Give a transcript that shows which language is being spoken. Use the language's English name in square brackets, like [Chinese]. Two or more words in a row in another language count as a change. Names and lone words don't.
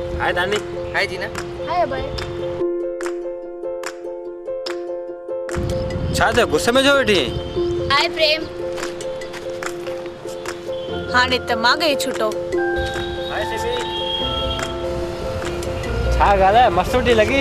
[Sindhi] हाय दानी। हाय जीना। हाय अभय। छा थियो गुस्से में छो वेठी? हाय प्रेम। हाणे त मां गई छुटो। हाय सिमी। छा ॻाल्हि आहे मस्त वेठी लॻी?